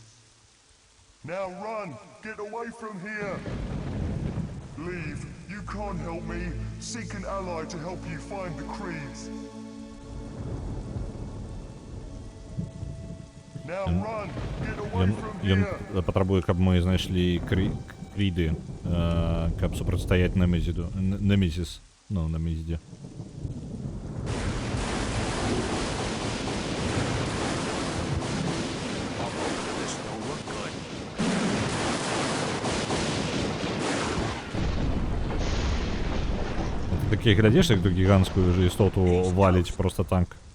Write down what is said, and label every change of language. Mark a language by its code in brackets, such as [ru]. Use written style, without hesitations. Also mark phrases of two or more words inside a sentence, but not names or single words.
[en] Now run! Get away from here! Leave. You can't help me. Seek an ally to help you find the creeds. Now run! Get away from [be] Ён [en] here! [be] патрабуе, каб мы знайшлі кріды, каб супрацьстаяць Немезіс. Ну, Немезіде. Ты такі глядзіш, як ту гіганцкую ж істоту валіць просто танк.